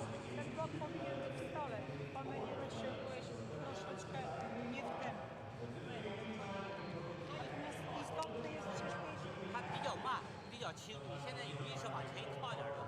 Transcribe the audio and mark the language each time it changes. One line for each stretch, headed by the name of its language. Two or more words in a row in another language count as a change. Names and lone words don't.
Polish: Ten blok powinien być w stole. Pomyliłeś się, byłeś troszeczkę nie w tempo. Natomiast istotne jest, żebyś
Chinese: 它比较慢，比较轻，你现在有意识往前靠一点就好。